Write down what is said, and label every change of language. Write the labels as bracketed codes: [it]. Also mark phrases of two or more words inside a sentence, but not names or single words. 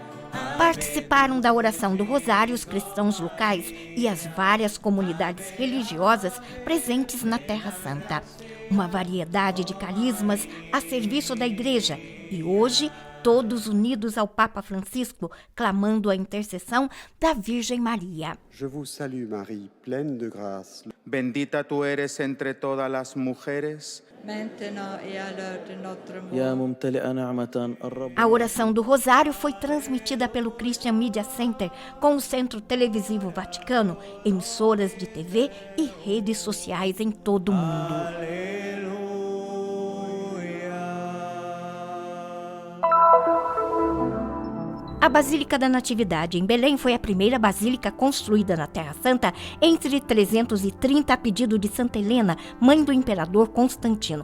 [pt] Participaram da oração do Rosário os cristãos locais e as várias comunidades religiosas presentes na Terra Santa. Uma variedade de carismas a serviço da Igreja e hoje todos unidos ao Papa Francisco, clamando a intercessão da Virgem Maria. [fr] Je vous salue Marie, pleine de grâce. [es] Bendita tu eres entre todas las mujeres. [pt] A oração do Rosário foi transmitida pelo Christian Media Center com o Centro Televisivo Vaticano, emissoras de TV e redes sociais em todo o mundo. A Basílica da Natividade, em Belém, foi a primeira basílica construída na Terra Santa entre 330 a pedido de Santa Helena, mãe do imperador Constantino.